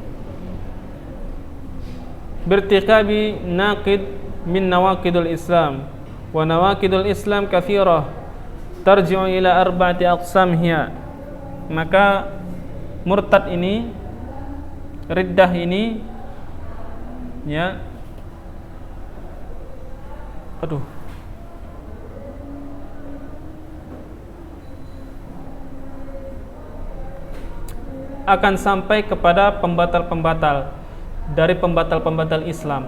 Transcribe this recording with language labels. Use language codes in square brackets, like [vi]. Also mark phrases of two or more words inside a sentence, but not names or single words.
[ar] بارتكاب ناقض من نواقض الإسلام، ونواقض الإسلام كثيرة ترجع إلى أربعة أقسام هي. [id] Maka murtad ini, riddah ini, ya, akan sampai kepada pembatal-pembatal dari pembatal-pembatal Islam.